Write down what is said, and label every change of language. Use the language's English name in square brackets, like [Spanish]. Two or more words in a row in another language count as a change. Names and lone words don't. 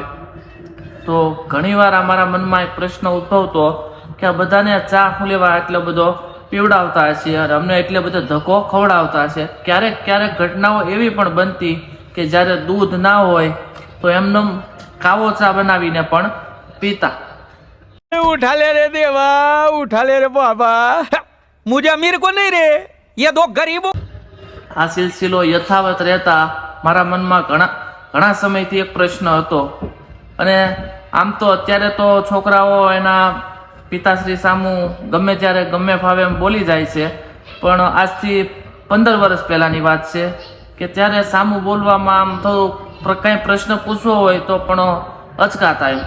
[Gujarati] તો ઘણીવાર અમારા મનમાં એક પ્રશ્ન ઉદ્ભવતો કે આ બધાને ચા શું લેવા એટલો બધો પીવડાવતા હશે અને અમને એટલે બધો ધક્કો ખવડાવતા હશે। ક્યારેક ક્યારેક ઘટનાઓ એવી પણ બનતી કે જ્યારે દૂધ ના હોય તો એમને કાવો ચા બનાવીને પણ પીતા। [Hindi] उठा ले रे देवा, उठा ले रे बाबा, मुझे अमीर को नहीं रे, ये दो गरीबों। [Gujarati] આ સિલસિલો યથાવત રહેતા મારા મનમાં ઘણા સમયથી એક પ્રશ્ન હતો। અને આમ તો અત્યારે તો છોકરાઓ એના પિતાશ્રી સામું ગમે ત્યારે ગમે ફાવે એમ બોલી જાય છે, પણ આજથી 15 વર્ષ પહેલાંની વાત છે કે ત્યારે સામું બોલવામાં આમ થોડું કંઈ પ્રશ્ન પૂછવો હોય તો પણ અચકાતા એમ।